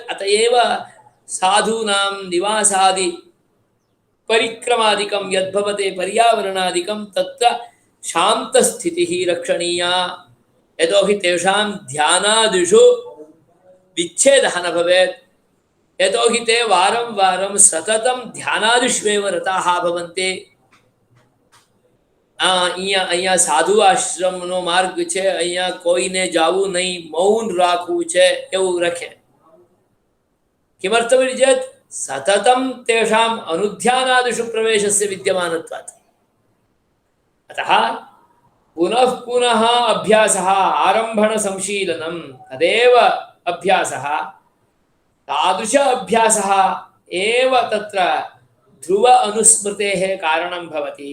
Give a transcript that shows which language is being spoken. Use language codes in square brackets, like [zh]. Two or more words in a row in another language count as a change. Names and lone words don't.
[sa] अत एव साधूनां निवासादि परिक्रमादिकं यद्भवते पर्यावरणादिकं तत्र शान्तस्थितिः रक्षणीया, यतोहि तेषां ध्यानादिषु विच्छेदः न भवेत्। यतोहि ते वारं वारं सततं ध्यानादिष्वेव रताः भवन्ति। [gu] અહીંયા સાધુ આશ્રમનો માર્ગ છે, અહીંયા કોઈને જાવું નહીં, મૌન રાખવું છે, એવું રખે। [sa] किमर्थमिति चेत् सततं तेषाम् अनुध्यानादिषु प्रवेशस्य विद्यमानत्वात्। अतः पुनः पुनः अभ्यासः, आरम्भणसंशीलनं तदेव अभ्यासः। तादृश अभ्यासः एव तत्र ध्रुव अनुस्मृतेः कारणं भवति।